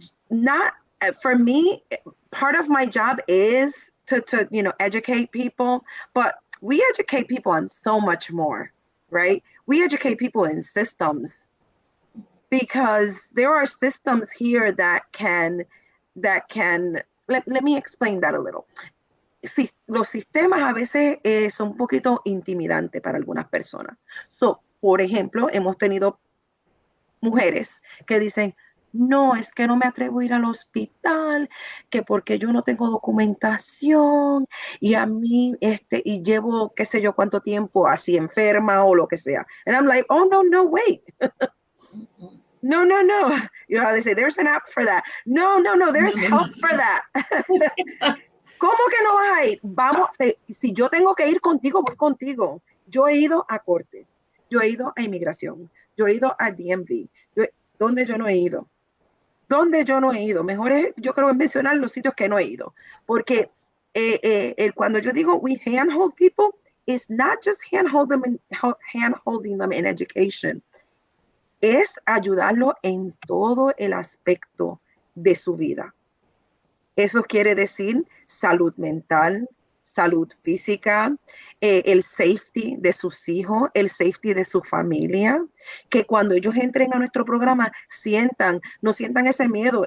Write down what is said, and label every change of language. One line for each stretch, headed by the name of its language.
English: Not for me, part of my job is to educate people, but we educate people on so much more, right? We educate people in systems because there are systems here that can let me explain that a little.
Spanish: Si, los sistemas a veces son un poquito intimidantes para algunas personas. So, por ejemplo, hemos tenido mujeres que dicen, no, es que no me atrevo a ir al hospital, que porque yo no tengo documentación y a mí, y llevo qué sé yo cuánto tiempo así enferma o lo que sea.
English: And I'm like, oh, no, no, wait. No, no, no. You know how they say, there's an app for that. No, no, no, there's help for that.
Spanish: ¿Cómo que no vas a ir? Vamos, si yo tengo que ir contigo, voy contigo. Yo he ido a corte, yo he ido a inmigración, yo he ido a DMV. ¿Dónde yo no he ido? ¿Dónde yo no he ido? Mejor es, yo creo que mencionar los sitios que no he ido. Porque cuando yo digo
English: we handhold people, it's not just hand-holding them in education.
Spanish: Es ayudarlo en todo el aspecto de su vida. Eso quiere decir salud mental, salud física, el safety de sus hijos, el safety de su familia, que cuando ellos entren a nuestro programa no sientan ese miedo.